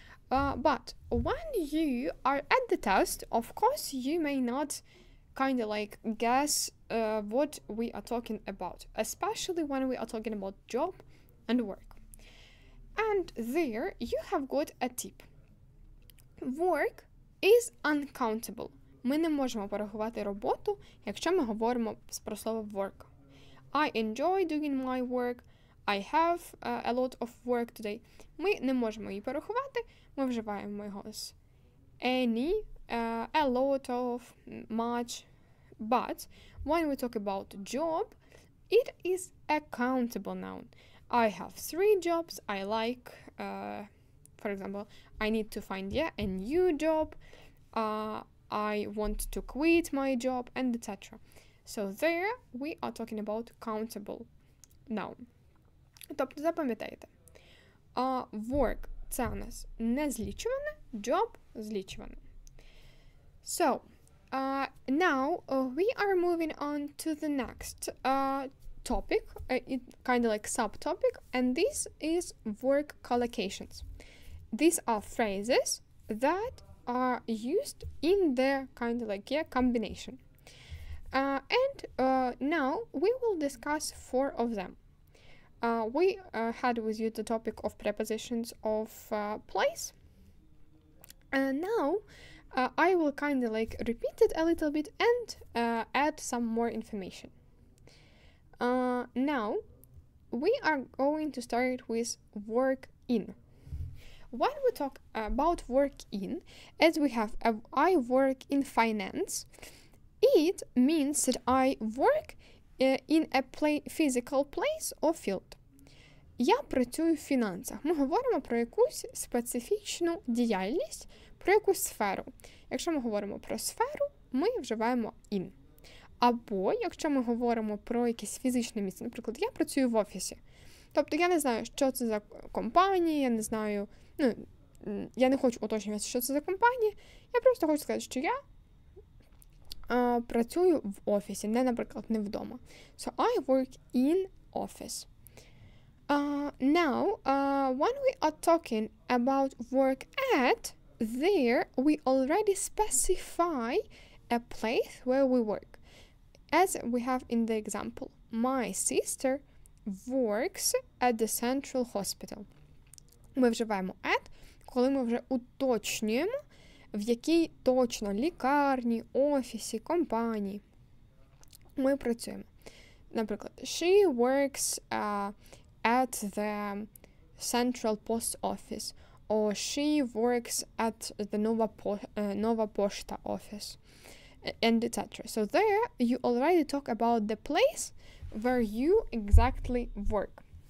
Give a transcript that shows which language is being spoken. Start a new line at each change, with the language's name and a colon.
English: But when you are at the test, of course, you may not kind of like guess what we are talking about, especially when we are talking about job and work. And there you have got a tip. Work is uncountable.
Ukrainian: Ми не можемо порахувати роботу, якщо ми говоримо про слово work.
English: I enjoy doing my work. I have a lot of work today.
Ukrainian: Ми не можемо її порахувати, ми вживаємо його з any, a lot of, much.
English: But when we talk about job, it is a countable noun. I have 3 jobs. I like, for example, I need to find a new job. I want to quit my job, and etc. So there we are talking about countable noun.
Ukrainian: Тобто запам'ятайте, work – це у нас не злічуване, job – злічуване.
English: So, now we are moving on to the next topic, kind of like subtopic, and this is work collocations. These are phrases that are used in their kind of like combination. And now we will discuss 4 of them. We had with you the topic of prepositions of place. And now I will kind of like repeat it a little bit and add some more information. Now we are going to start with work in. When we talk about work in, as we have I work in finance, it means that I work in a physical place or field.
Ukrainian: Я працюю в фінансах. Ми говоримо про якусь специфічну діяльність, про якусь сферу. Якщо ми говоримо про сферу, ми вживаємо in. Або, якщо ми говоримо про якесь фізичне місце, наприклад, я працюю в офісі. Тобто я не знаю, що це за компанія, я не знаю, я не хочу уточнювати, що це за компанія, я просто хочу сказати, що я працюю в офісі, не, наприклад, не вдома.
English: So I work in office. Now, when we are talking about work at, there we already specify a place where we work. As we have in the example, my sister works at the central hospital.
Ukrainian: Ми вживаємо at, коли ми вже уточнюємо, в якій точно лікарні, офісі, компанії ми працюємо.
English: Наприклад, she works at the central post office, or she works at the Nova Poshta office. and etc. So there you already talk about the place where you exactly work.